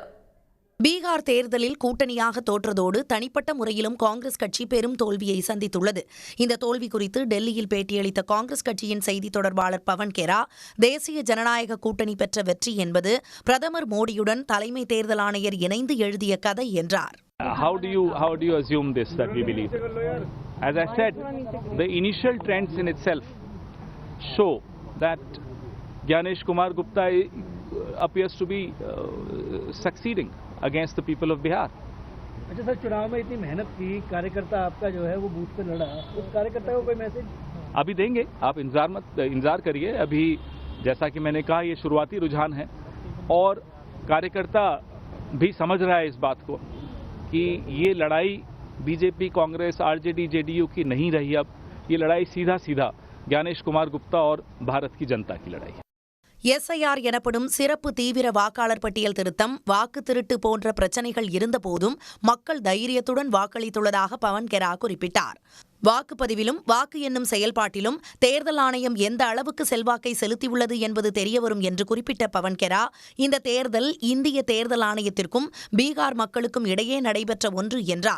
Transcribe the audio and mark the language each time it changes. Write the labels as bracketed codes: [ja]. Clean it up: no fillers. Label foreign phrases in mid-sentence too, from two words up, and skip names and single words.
[ta] பீகார் தேர்தலில் கூட்டணியாக தோற்றதோடு தனிப்பட்ட முறையிலும் காங்கிரஸ் கட்சி பெரும் தோல்வியை சந்தித்துள்ளது. இந்த தோல்வி குறித்து டெல்லியில் பேட்டியளித்த காங்கிரஸ் கட்சியின் செய்தி தொடர்பாளர் பவன் கெரா, தேசிய ஜனநாயக கூட்டணி பெற்ற வெற்றி என்பது பிரதமர் மோடியுடன் தலைமை தேர்தல் ஆணையர் இணைந்து எழுதிய கதை என்றார். [en] How do you assume this that we believe? As I said, the initial trends in itself show that Gyanesh Kumar Gupta appears to be succeeding against the people of Bihar. [hi] अच्छा सर, चुनाव में इतनी मेहनत की, कार्यकर्ता आपका जो है वो बूथ पे लड़ा, उस कार्यकर्ता को कोई मैसेज अभी देंगे, आप इंतजार करिए. अभी जैसा कि मैंने कहा, ये शुरुआती रुझान है और कार्यकर्ता भी समझ रहा है इस बात को कि ये लड़ाई बीजेपी, कांग्रेस, आरजेडी, जेडीयू की नहीं रही. अब ये लड़ाई सीधा ज्ञानेश कुमार गुप्ता और भारत की जनता की लड़ाई है. [ta] எஸ்ஐஆர் எனப்படும் சிறப்பு தீவிர வாக்காளர் பட்டியல் திருத்தம், வாக்கு திருட்டு போன்ற பிரச்சினைகள் இருந்தபோதும் மக்கள் தைரியத்துடன் வாக்களித்துள்ளதாக பவன் கெரா குறிப்பிட்டார். வாக்குப்பதிவிலும் வாக்கு எண்ணும் செயல்பாட்டிலும் தேர்தல் ஆணையம் எந்த அளவுக்கு செல்வாக்கை செலுத்தியுள்ளது என்பது தெரியவரும் என்று குறிப்பிட்ட பவன் கெரா, இந்த தேர்தல் இந்திய தேர்தல் ஆணையத்திற்கும் பீகார் மக்களுக்கும் இடையே நடைபெற்ற ஒன்று என்றார்.